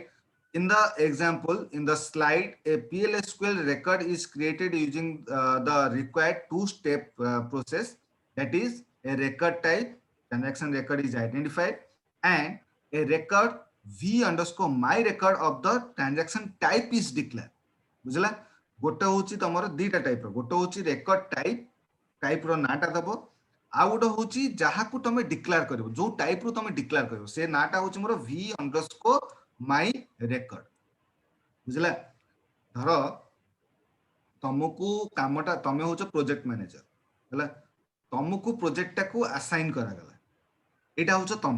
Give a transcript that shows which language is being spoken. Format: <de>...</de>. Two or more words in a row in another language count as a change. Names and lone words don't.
<en>In the example, in the slide, a PLSQL record is created using the required two-step process. That is, a record type, transaction record is identified, and a record v underscore my record of the transaction type is declared.</en> <or>ବୁଝିଲା ଗୋଟେ ହଉଛି ତମର ଦିଟା ଟାଇପର ଗୋଟେ ହଉଛି</or> <en>record type-ର</en> <or>ନାଁଟା ଦବ ଆଉ ଗୋଟେ ହଉଛି ଯାହାକୁ ତମେ ଡିକ୍ଲେୟାର କରିବ ଯୋଉ ଟାଇପରୁ ତମେ ଡିକ୍ଲେୟାର କରିବ ସେ ନାଁଟା ହଉଛି ମୋର</or> <en>v underscore my record</en> <or>ବୁଝିଲା ଧର ତମକୁ କାମଟା ତମେ ହଉଛ</or> <en>project manager</en> <or>ହେଲା ତମକୁ ପ୍ରୋଜେକ୍ଟଟାକୁ ଆସାଇନ୍ କରାଗଲା ଏଇଟା ହଉଛ</or>